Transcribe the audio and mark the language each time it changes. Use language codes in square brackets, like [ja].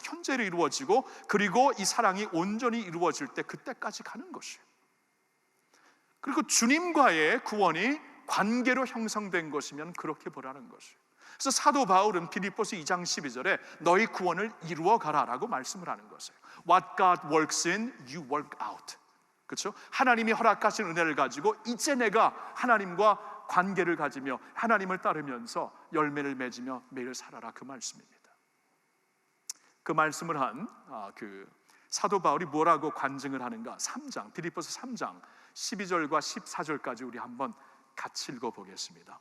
[ko] 현재로 이루어지고, 그리고 이 사랑이 온전히 이루어질 때 그때까지 가는 것이에요. 그리고 주님과의 구원이 관계로 형성된 것이면 그렇게 보라는 것이에요. 그래서 사도 바울은 빌립보서 2장 12절에 너희 구원을 이루어 가라라고 말씀을 하는 것이에요. [en] What God works in, you work out. [ko] 그렇죠? 하나님이 허락하신 은혜를 가지고 이제 내가 하나님과 관계를 가지며 하나님을 따르면서 열매를 맺으며 매일 살아라, 그 말씀입니다. 그 말씀을 한 그 사도 바울이 뭐라고 관증을 하는가? 3장, 빌립보서 3장 12절과 14절까지 우리 한번 같이 읽어보겠습니다.